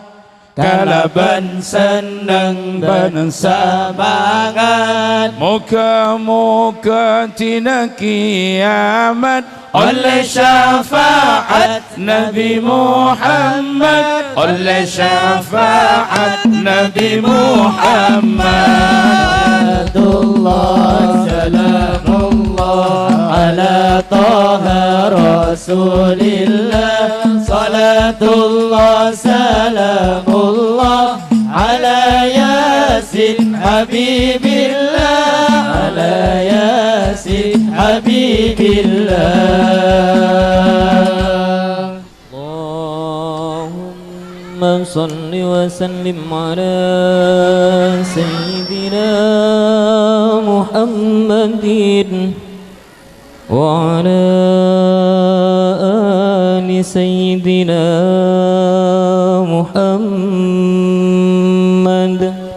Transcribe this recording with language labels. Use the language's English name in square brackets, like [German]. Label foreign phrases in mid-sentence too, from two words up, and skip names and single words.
[Madurese] Kalaban seneng ben semangat. Moga-moga tina kiamat oleh syafaat Nabi Muhammad. Oleh syafaat Nabi Muhammad. [Arabic] صلاة الله سلام الله على طه رسول الله. صلاة الله سلام الله على يس حبيب الله. على يس حبيب الله. اللهم صل وسلم على سيدنا محمد وعلى آل سيدنا محمد.